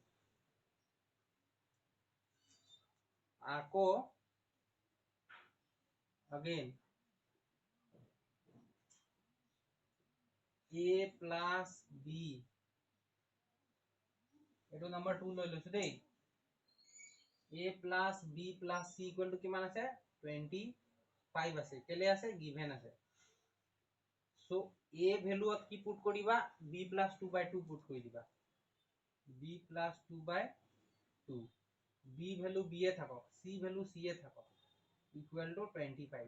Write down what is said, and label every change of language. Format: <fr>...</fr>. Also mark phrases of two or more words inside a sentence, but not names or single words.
<as>আকৌ</as> <en>again A plus B,</en> <as>এইটো নম্বৰ 2 লৈ লৈছো দেই।</as> <en>A plus B plus C equal to</en> <as>কিমান আছে? 25 আছে। কেলে আছে? গিভেন আছে। সো A ভ্যালুত কি পুট কৰিবা?</as> <en>B plus 2/2</en> <as>পুট কৰি দিবা।</as> <en>B plus 2/2,</en> <as>B ভ্যালু B এ থাকক, C ভ্যালু C এ থাকক,</as> <en>equal to 25.</en>